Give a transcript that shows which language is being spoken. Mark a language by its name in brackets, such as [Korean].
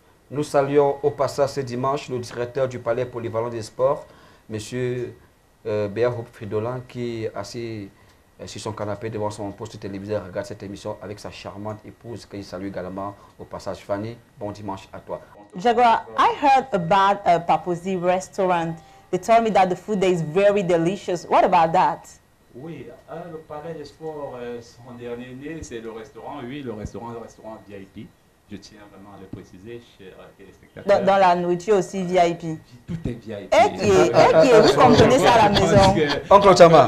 [French] Nous saluons au passage ce dimanche le directeur du Palais Polyvalent des Sports, M. Béaro Fridola, qui est assis sur son canapé devant son poste télévisé, regarde cette émission avec sa charmante épouse, que je salue également au passage. Fanny, bon dimanche à toi. [English] Jaguar, I heard about a Papouasie restaurant. They told me that the food there is very delicious. What about that? [French] Oui, le Palais des Sports, son dernier né, c'est le restaurant, oui, le restaurant VIP. Je tiens vraiment à le préciser, chers téléspectateurs. Dans la nourriture aussi VIP. Tout est VIP. Vous comprenez ça à la maison. Oncle Chama.